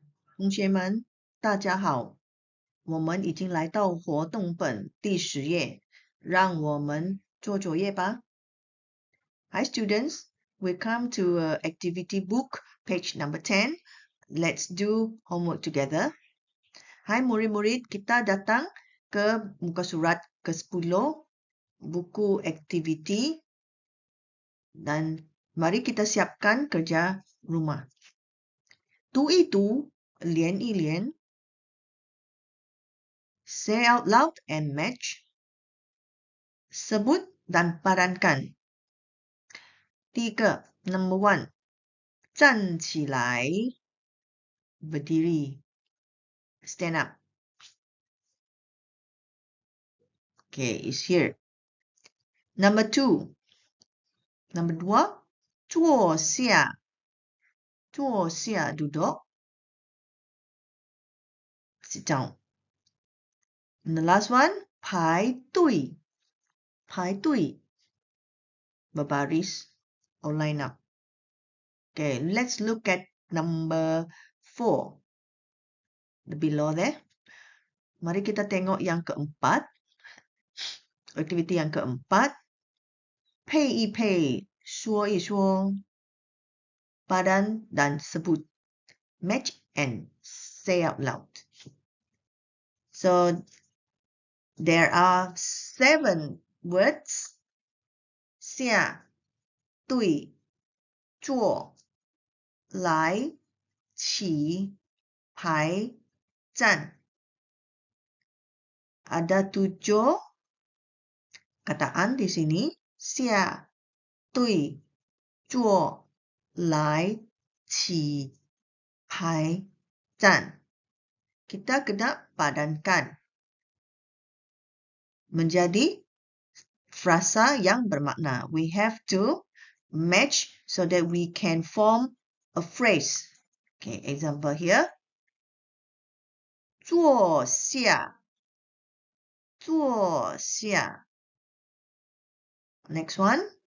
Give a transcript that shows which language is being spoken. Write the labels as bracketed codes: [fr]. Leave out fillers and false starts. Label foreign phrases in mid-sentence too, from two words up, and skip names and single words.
[zh] 同学们，大家好，我们已经来到活动本第10页，让我们做作业吧。 [en] Hi students, we come to activity book, page number 10. Let's do homework together. [ms] Hai murid-murid, kita datang ke muka surat ke-10, buku aktiviti, dan mari kita siapkan kerja rumah. [zh] 读一读，连一连。 [en] Say out loud and match. [ms] Sebut dan padankan. [zh] 第一个 [en] number 1, [zh] 站起来 berdiri, [en] stand up. Okay, it's here. Number 2, number 2, [zh] 坐下 duduk. [en] Sit down. And the last one, 排队 berbaris or line up. Okay, let's look at number 4. The below there. [ms] Mari kita tengok yang keempat. Aktiviti yang keempat. [zh] 配一配，说一说。 [ms] Padan dan sebut. [en] Match and say out loud. So, there are 7 words. [zh] 下、对、坐、来、起、排、站. [ms] Ada 7 kataan di sini. [zh] 下、对、坐、来、起、排、站. [ms] Kita kena padankan menjadi frasa yang bermakna. [en] We have to match so that we can form a phrase. Okay, example here. 坐下 Next one.